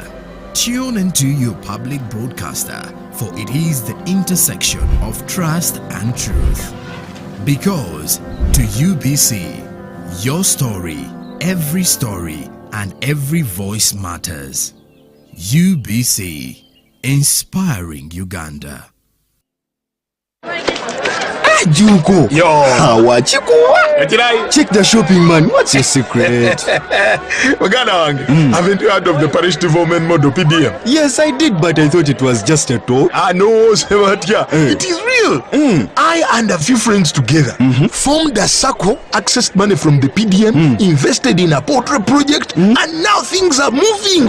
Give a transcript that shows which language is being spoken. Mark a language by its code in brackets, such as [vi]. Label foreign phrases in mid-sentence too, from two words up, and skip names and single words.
[en] Tune into your public broadcaster, for it is the intersection of trust and truth. Because to UBC, your story, and every voice matters. UBC, inspiring Uganda. Juko. Yo. Wachikuwa. Check the shopping, man. What's your secret? [lg] Uganda wange. [en] Haven't you heard of the parish development model PDM? Yes, I did, but I thought it was just a talk. No, Sebatia. It is real. I and a few friends together formed a circle, accessed money from the PDM, invested in a portrait project, and now things are moving.